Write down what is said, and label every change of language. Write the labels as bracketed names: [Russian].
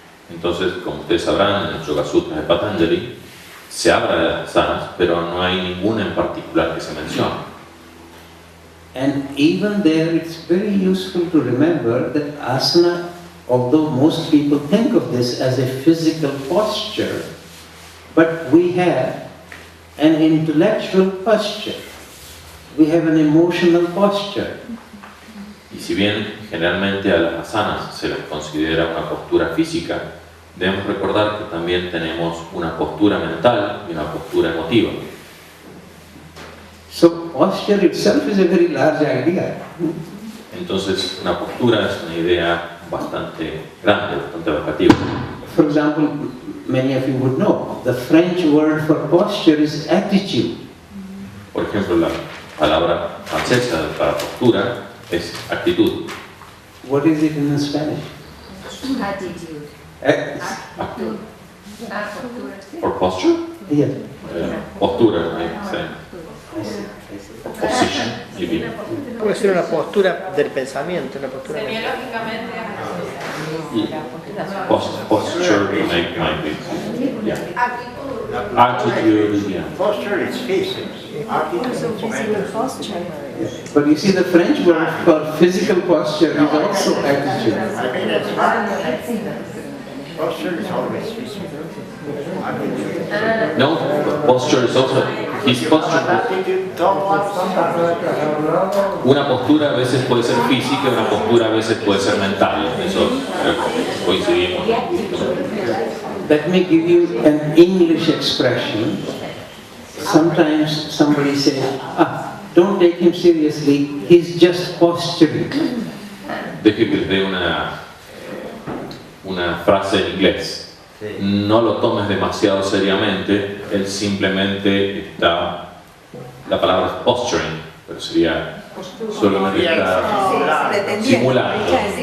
[Spanish] Entonces, como ustedes sabrán, en el Yoga Sutras de Patanjali se habla de las asanas, pero no hay ninguna en particular que se mencione. [English] And even there, it's very useful to remember that asana, although most people think of this as a physical posture, but we have an intellectual posture. We have an emotional posture. [Spanish] Y si bien generalmente a las asanas se las considera una postura física, debemos recordar que también tenemos una postura mental y una postura emotiva. [English] So posture itself is a very large idea. [Spanish] Entonces, una postura es una idea bastante grande, bastante abarcativa. [English] For example, many of you would know, the French word for posture is attitude. [Spanish] Por ejemplo, la palabra francesa para postura es actitud. [English] What is it in Spanish? Attitude. [Spanish] Actitud. [English] For posture? Yeah. [Spanish] Postura, sí. [English] Position, maybe. [Spanish] Puede ser una postura del pensamiento, una postura mental. Semiológicamente [English] Posture might be. Yeah. Attitude, yeah. Posture is physics. But you see, the French word for physical posture is also attitude. I mean, it's hard. Posture is always physical. No, posture is also his posture. Attitude towards something. [Spanish] Una postura a veces puede ser física, una postura a veces puede ser mental. Eso coincidimos. [English] Let me give you an English expression. Sometimes somebody says, don't take him seriously, he's just posturing. [Spanish] Deje que les dé una frase en inglés. No lo tomes demasiado seriamente, él simplemente está, la palabra es posturing, pero sería solamente está simulando.